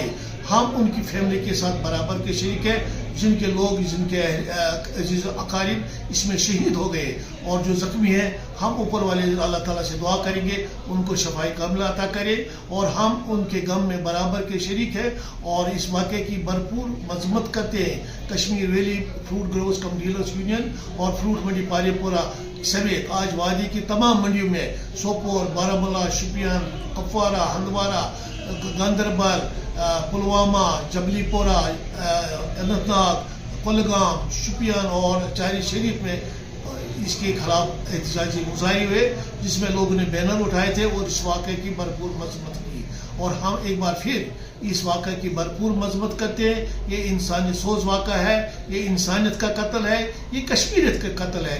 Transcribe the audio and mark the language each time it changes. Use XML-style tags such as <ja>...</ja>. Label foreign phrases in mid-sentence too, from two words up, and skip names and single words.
<ur>ہم ان کی فیملی کے ساتھ برابر کے شریک ہیں، جن کے لوگ، جن کے عزیز و اقارب اس میں شہید ہو گئے، اور جو زخمی ہیں ہم اوپر والے اللہ تعالیٰ سے دعا کریں گے ان کو شفائی کاملہ عطا کرے، اور ہم ان کے غم میں برابر کے شریک ہیں اور اس واقعے کی بھرپور مذمت کرتے ہیں۔ کشمیر ویلی فروٹ گروورز کم ڈیلرز یونین اور فروٹ منڈی پارے پورہ سمیت آج وادی کی تمام منڈیوں میں سوپور، بارہمولہ، شوپیان، کپوارہ، ہندوارہ، گاندربل، پلوامہ، جبلی پورہ، اننت ناگ، کولگام، شوپیان اور چاری شریف میں اس کے خلاف احتجاجی مظاہرے ہوئے، جس میں لوگوں نے بینر اٹھائے تھے اور اس واقعے کی بھرپور مذمت کی، اور ہم ایک بار پھر اس واقعے کی بھرپور مذمت کرتے ہیں۔ یہ انسانی سوز واقعہ ہے، یہ انسانیت کا قتل ہے، یہ کشمیریت کا قتل ہے۔</ur>